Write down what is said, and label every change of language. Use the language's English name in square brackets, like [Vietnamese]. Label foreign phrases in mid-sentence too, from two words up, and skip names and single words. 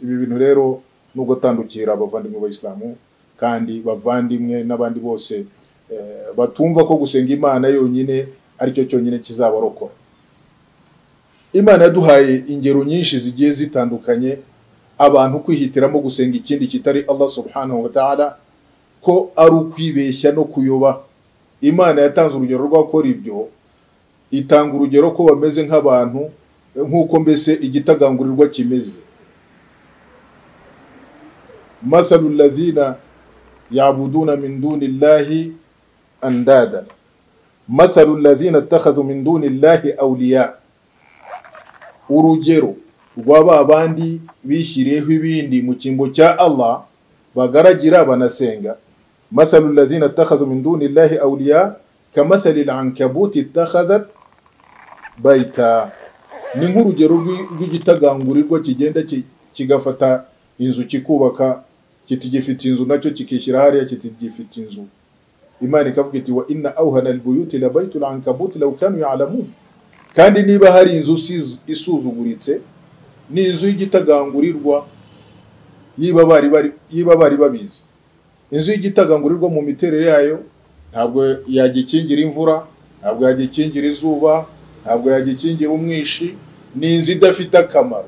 [Kinyarwanda] Ibi bintu rero nubwo tandukira abavandimwe b'Islamu kandi bavandimwe n'abandi bose batumva ko gusenga Imana yonyine ari cyo cyonyine kizabarokora. Imana yaduhaye ingero nyinshi zigiye zitandukanye, abantu kwihitiramo gusenga ikindi kitari Allah [Arabic] سبحانه وتعالى, [Kinyarwanda] ko ari ukwibeshya no kuyoba. Imana yatanze urugero rw'akora ibyo, itanga urugero ko bameze nk'abantu, nk'uko mbese igitagangurirwa kimeze. [Arabic] مثل الذين يعبدون من دون الله أندادا مثل الذين اتخذوا من دون الله أولياء. [Kinyarwanda] Urugero rw'aba bandi bishyiriyeho ibindi mu kimbo cya Allah bagaragira banasenga. [Arabic] مثل الذين اتخذوا من دون الله أولياء كمثل العنكبوت اتخذت بيتا. [Kinyarwanda] Ni nk'urugero rw'igitagangurirwa kigenda kigafata inzu kikubaka, kitigifite inzu nacyo kikishyira hariya kitigifite inzu. Imana ikavuga iti: [Arabic] وإن أوهن البيوت لبيت العنكبوت لو كانوا يعلمون. [Kinyarwanda] Kandi niba hari inzu isuzuguritse ni inzu y'igitagangurirwa, yiba bari babizi. Inzu y'igitagangurirwa mu miterere yayo ntabwo yagikingira imvura, ntabwo yagikingira izuba, ntabwo yagikingira umwishi, ni inzu idafite akamaro.